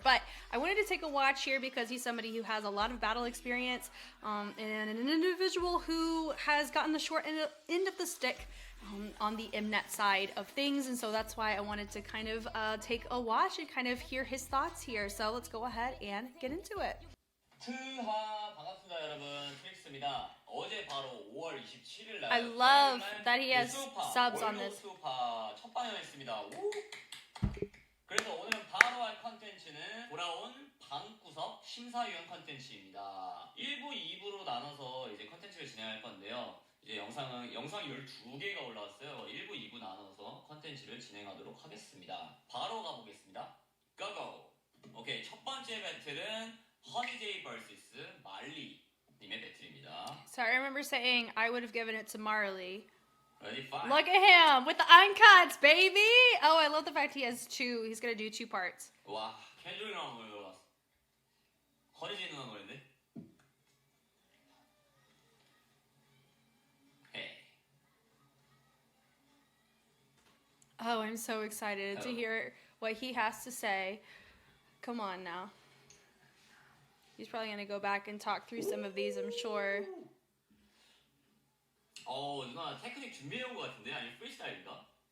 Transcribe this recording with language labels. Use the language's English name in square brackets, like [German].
[English] But I wanted to take a watch here because he's somebody who has a lot of battle experience, and an individual who has gotten the short end of the stick on the Mnet side of things, and so that's why I wanted to kind of take a watch and kind of hear his thoughts here. So let's go ahead and get into it. [Korean] 반갑습니다 여러분, 트릭스입니다. 어제 바로 5월 27일 날 [English] I love that he has subs on this. [Korean] 월드수파 첫 방영했습니다. 그래서 오늘은 바로 할 컨텐츠는 돌아온 방구석 심사위원 컨텐츠입니다. 1부, 2부로 나눠서 이제 컨텐츠를 진행할 건데요. 이제 영상이 12개가 올라왔어요. 1부, 2부 나눠서 컨텐츠를 진행하도록 하겠습니다. 바로 가보겠습니다. 고고! 오케이, 첫 번째 배틀은 허니제이 vs 말리 님의 배틀입니다. [English] So I remember saying I would have given it to Marley. Ready, fire. Look at him with the uncuts, baby! Oh, I love the fact he has 2. He's gonna do 2 parts. [Korean] 와, 캔조이 나온 걸 봤어. 허니제이 나온 거였네. [English] Hey. Oh, I'm so excited to hear what he has to say. Come on now. He's probably going to go back and talk through some of these, I'm sure. [Korean] 누나 테크닉 준비해온 것 같은데? 아니면 프리스타일인가?